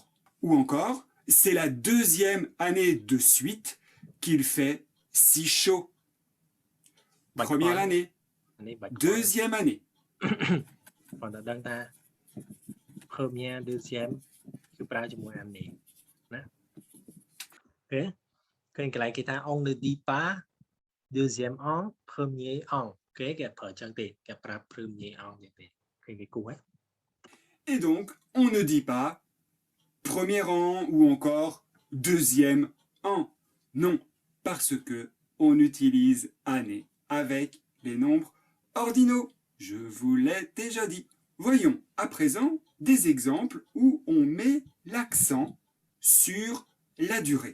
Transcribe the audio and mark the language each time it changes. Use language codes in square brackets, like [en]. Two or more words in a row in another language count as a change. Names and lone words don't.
[fr] Ou encore, c'est la deuxième année de suite qu'il fait si chaud. Première année, [km] នេះបាច់ [fr] deuxième année. [km] គាត់តែដឹងថា [fr] première deuxième [km] គឺប្រើជាមួយ année ណាអូខេឃើញកន្លែងគេថា [fr] on ne dit pas deuxième an premier an [km] គេប្រើអញ្ចឹងទេគេប្រើ [fr] premier an [km] ទេឃើញគេគូហ៎ [fr] Et donc, on ne dit pas premier an ou encore deuxième an. Non, parce que on utilise année avec les nombres ordinaux. Je vous l'ai déjà dit. Voyons à présent des exemples où on met l'accent sur la durée.